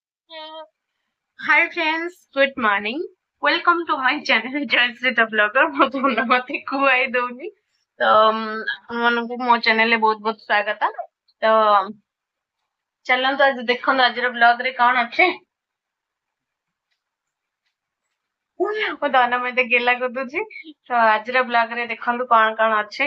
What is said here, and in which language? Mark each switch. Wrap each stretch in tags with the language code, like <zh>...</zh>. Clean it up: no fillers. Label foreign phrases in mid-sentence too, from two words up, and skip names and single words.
<en>Hi friends, good morning. Welcome to my channel Joyশ্ରୀ the Vlogger.</en> <or>ମୋ ଧନ ମତେ କୁଆଇ ଦଉନି ତ ଆପଣମାନଙ୍କୁ ମୋ ଚ୍ୟାନେଲରେ ବହୁତ ବହୁତ ସ୍ୱାଗତ। ତ ଚାଲନ୍ତୁ ଆଜି ଦେଖନ୍ତୁ ଆଜିର ବ୍ଲଗ ରେ କଣ ଅଛି। ମୋ ଧନ ମତେ ଗେଲା କରିଦଉଛି। ତ ଆଜିର ବ୍ଲଗ ରେ ଦେଖନ୍ତୁ କଣ କଣ ଅଛି।</or>